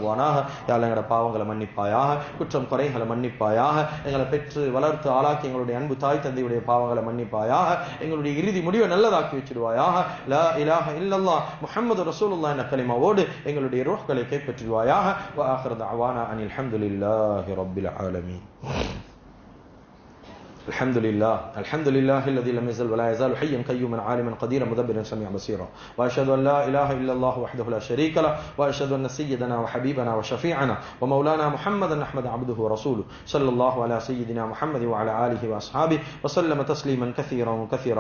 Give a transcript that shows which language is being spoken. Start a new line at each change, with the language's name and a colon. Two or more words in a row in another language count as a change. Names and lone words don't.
Arabic: يا الله
Tamil: எங்கட பாவங்களை மன்னிப்பாயாக, குற்றம் குறைகள் பாவங்களை மன்னிப்பாயாக. எங்களை பெற்று வளர்த்து ஆளாக்கி எங்களுடைய அன்பு தாய் தந்தையுடைய பாவங்களை மன்னிப்பாயாக. எங்களுடைய இறுதி முடிவை நல்லதாக்கி வச்சிடுவாயாக.
Arabic: لا إله إلا الله محمد رسول الله
Tamil: என்ற கலிமாவோடு எங்களுடைய ரூஹ்களை கைப்பற்றுவாயாக.
Arabic: وآخر دعوانا أن الحمد لله رب العالمين. الحمد لله الذي لم يزل ولا يزال حيا قيوما عالما قديرا مدبرا سميعا بصيرا. واشهد ان لا اله الا الله وحده لا شريك له واشهد ان سيدنا وحبيبنا وشفيعنا ومولانا محمدا احمد عبده ورسوله صلى الله على سيدنا محمد وعلى اله واصحابه وسلم تسليما كثيرا كثيرا.